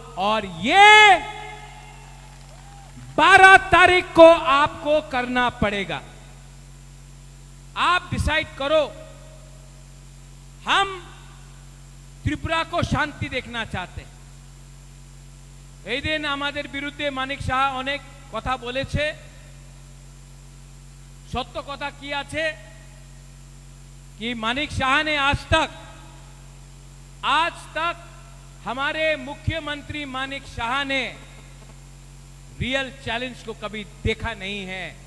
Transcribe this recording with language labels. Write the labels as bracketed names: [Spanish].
[Hindi] और ये 12 तारीख को आपको करना पड़ेगा। आप डिसाइड करो। हम त्रिपुरा को शांति देखना चाहते हैं। [Bangla] এই দিন আমাদের বিরুদ্ধে মানিক সাহা অনেক কথা বলেছে। সত্য কথা কি আছে [Hindi] कि मानिक शाह ने आज तक हमारे मुख्यमंत्री मानिक शाह ने रियल चैलेंज को कभी देखा नहीं है।